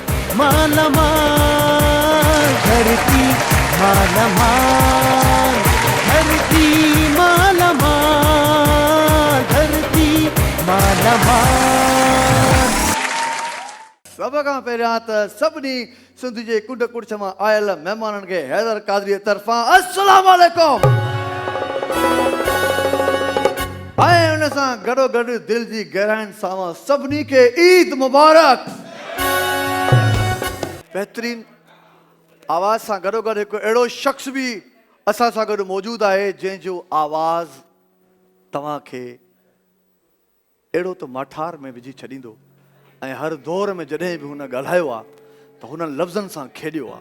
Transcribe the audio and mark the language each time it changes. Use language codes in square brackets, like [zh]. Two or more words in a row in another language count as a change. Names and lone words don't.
[sd] माला माल धरती माला माल धरती माला माल धरती माला माल। सब खां पहिरियां त सभिनी सिंध जे कुंड कुड़छ मां आयल महिमाननि खे हैदर कादरी तरफ़ां [ar] السلام عليكم [sd] ऐं हुन सां गॾोगॾु दिलि जी गहराइनि सां सभिनी खे ईद मुबारक। बहितरीन आवाज़ सां गॾोगॾु हिकु अहिड़ो शख़्स बि असां सां गॾु मौजूदु आहे जंहिंजो आवाज़ तव्हांखे अहिड़ो त माठार में विझी छॾींदो ऐं हर दौर में जॾहिं बि हुन ॻाल्हायो आहे त हुन लफ़्ज़नि सां खेॾियो आहे।